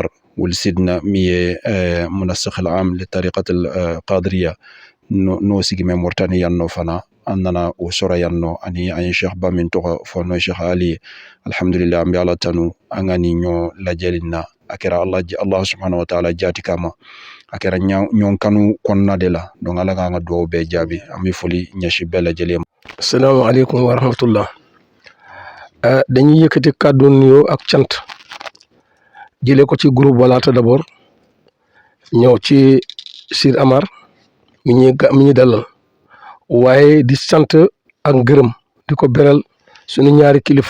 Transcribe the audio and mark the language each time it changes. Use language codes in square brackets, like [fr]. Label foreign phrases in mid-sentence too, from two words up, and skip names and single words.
[bm] Wul Sidina min ye Munasikh al-Am li Tariqatul Qadiriya n'o sigi bɛ Moritani yan nɔ fana an nana o sɔrɔ yan nɔ ani an ye Cheikh ba min tɔgɔ fɔ n'o ye Cheikh Ali ye alhamdulillah an bɛ Ala tanu an ka nin ɲɔgɔn lajɛli na a kɛra [ar] الله سبحانه وتعالى [bm] jati kama a kɛra ɲɔgɔn kanu kɔnɔna de la donc Ala k'an ka dugawu bɛɛ jaabi an bɛ foli ɲɛsin bɛɛ lajɛlen ma. [ar] Assalamu alaikum wa rahmatullah. [wo] Dañuy yëkkati kàddu nuyoo ak cant jëlee ko ci groupe Walaata d'abord ñëw ci Sir Amar mi ñuy dalal waaye di sant ak ngërëm di ko beral suñu ñaari kilifa